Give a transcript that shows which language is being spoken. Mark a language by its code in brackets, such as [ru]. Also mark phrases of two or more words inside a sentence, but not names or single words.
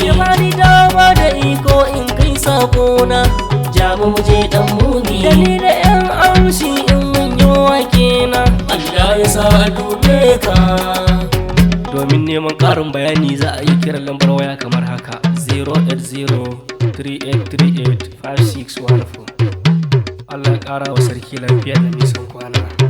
[ha] Ya bani dama da iko in kai sakona. Ja mu mu je ɗan mumi. Da ni da ƴan amshi in mun yi wake na. Allah ya sa a dube ka. Domin neman ƙarin bayani za a yi kiran lambar waya kamar haka, zero eight zero three eight three eight five six one four. Allah ya ƙara wa sarki lafiya da nisan kwana.